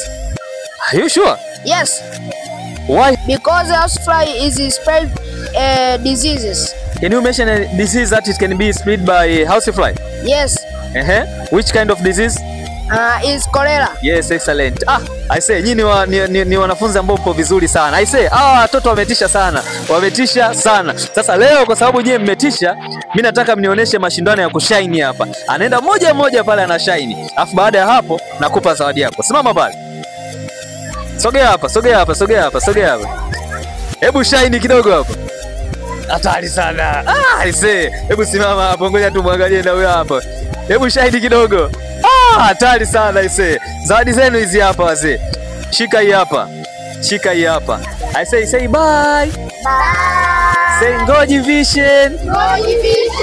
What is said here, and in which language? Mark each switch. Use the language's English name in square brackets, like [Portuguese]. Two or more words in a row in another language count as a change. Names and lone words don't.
[English] Are you sure? Yes. Why? Because housefly is spread diseases. Can you mention a disease that it can be spread by housefly? Yes. Which kind of disease? Is cholera. Yes, excellent. I say, [Swahili] nyinyi ni wanafunzi ambao mpo vizuri sana. [English] I say, [Swahili] watoto wametisha sana. Wametisha sana. Sasa leo kwa sababu nyinyi mmetisha, mimi nataka mnionyeshe mashindano ya kushine hapa. Anaenda moja pale ana shine. Alafu baada ya hapo nakupa zawadi yako. Simama pale. Sogea hapa. Hebu shine kidogo hapa. Hatari sana. [English] I say, [Swahili] hebu simama hapo, ngoja tumwangalie na huyo hapa. Hebu shahidi kidogo. hatari sana ise. Zawadi zenu hizi hapa wazee. Shika hii hapa. Shika hii hapa. [English] I say bye. Bye. Say Ngoji Vision. Ngoji Vision.